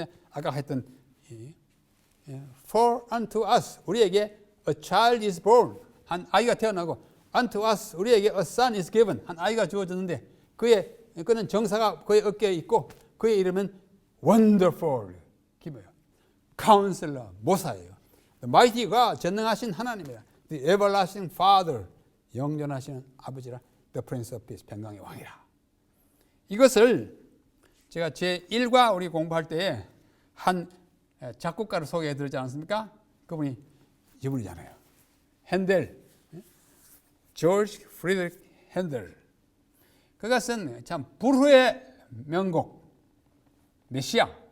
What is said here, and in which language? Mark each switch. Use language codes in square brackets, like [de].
[ko] 아까 했던 [en] For unto us [ko] 우리에게 [en] a child is born [ko] 한 아이가 태어나고 [en] unto us [ko] 우리에게 [en] a son is given [ko] 한 아이가 주어졌는데 그는 정사가 그의 어깨에 있고 그의 이름은 wonderful 기뭐요? counselor 모사예요. [en] The mighty God [ko] 전능하신 하나님이라 [en] the everlasting father [ko] 영존하시는 아버지라 [en] the prince of peace [ko] 평강의 왕이라. 이것을 제가 제1과 우리 공부할 때에 한 작곡가를 소개해 드리지 않았습니까? 그분이 이분이잖아요. 핸델, 조지 프리드리히 핸델. 그것은 참 불후의 명곡, 메시아.